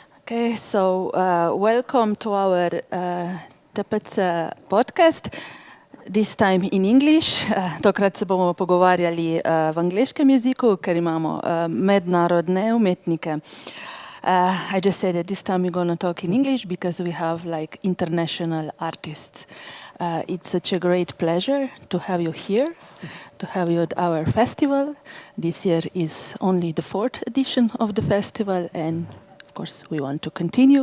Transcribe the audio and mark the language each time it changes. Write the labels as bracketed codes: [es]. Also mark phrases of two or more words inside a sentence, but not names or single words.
[en] Okay, so welcome to our TPC podcast. This time in English. [sl] Tokrat se bomo pogovarjali v angleškem jeziku, ker imamo mednarodne umetnike. [en] I just said that this time we're going to talk in English because we have like international artists. It's such a great pleasure to have you here, to have you at our festival. This year is only the 4th edition of the festival, and of course we want to continue.